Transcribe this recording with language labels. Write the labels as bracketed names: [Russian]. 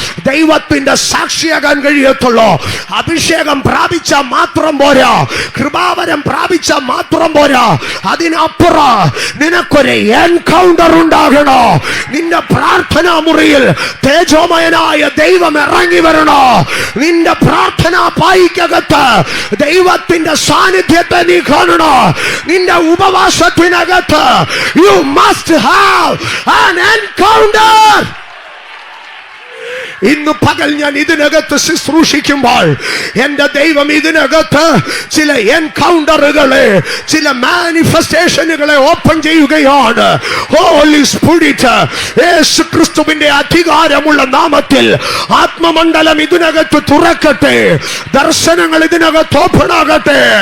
[Malayalam] ദൈവത്തിന്റെ സാക്ഷിയാകാൻ കഴിയത്തുള്ളൂ. അഭിഷേകം പ്രാപിച്ച മാത്രം പോരാ, കൃപാവരം പ്രാപിച്ച മാത്രം പോരാ, അതിനപ്പുറം നിനക്കൊരു എൻകൗണ്ടർ ഉണ്ടാകണോ? നിന്റെ പ്രാർത്ഥനാ മുറിയിൽ തേജോമയനായ ദൈവം ഇറങ്ങി വരണോ? നിന്റെ പ്രാർത്ഥനാ പായിക്കകത്ത് ദൈവത്തിന്റെ സാന്നിധ്യത്തെ നീ കാണണോ? നിന്റെ ഉപവാസത്തിനകത്ത് [English] you must have an encounter. [Malayalam] ഇന്ന് പകൽ ഞാൻ ഇതിനകത്ത് ശുശ്രൂഷിക്കുമ്പോൾ എന്റെ ദൈവം ഇതിനകത്ത് ചില എൻകൗണ്ടറുകളെ, ചില മാനിഫെസ്റ്റേഷനുകളെ ഓപ്പൺ ചെയ്യുകയാണ്. ഹോളി സ്പിരിറ്റ്, യേശു ക്രിസ്തുവിന്റെ അധികാരമുള്ള നാമത്തിൽ ആത്മമണ്ഡലം ഇതിനകത്ത് തുറക്കട്ടെ, ദർശനങ്ങൾ ഇതിനകത്ത് ഓപ്പൺ ആകട്ടെ.